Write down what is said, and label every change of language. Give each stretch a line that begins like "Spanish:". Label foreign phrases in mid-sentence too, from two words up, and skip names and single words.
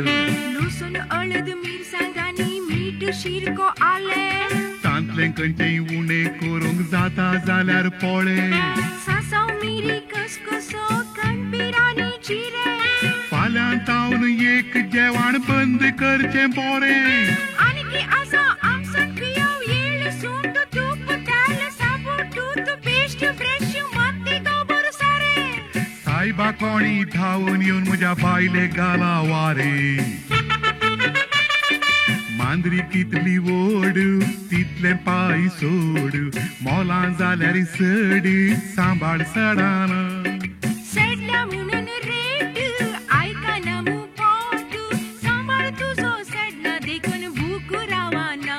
Konkani: लसूण हळद मिरसांगांनी मीठ शिरको आले तांतले कंचें उणें करूंक जाता जाल्यार पोळे सासव मिरी कसकसो कणबिरानी चिरे फाल्यां तावन एक जेवण बंद करचें पोरें आणखी आसा आमसण पियव येळ सुंठ तूप तेल साबण दूध
English: paste brush
Konkani: मत्ती गोबर सारे सायबा कोणी धांवून येवन म्हज्या बायले घाला वारे मांद्री कितली ओड तितले पाय सोड मोलां जाल्यार सड सांबाळ सडान सेडल्या म्हणून रेट आयकाना मू पोट सांबाळ तुझो सेडना देखून भूक रावाना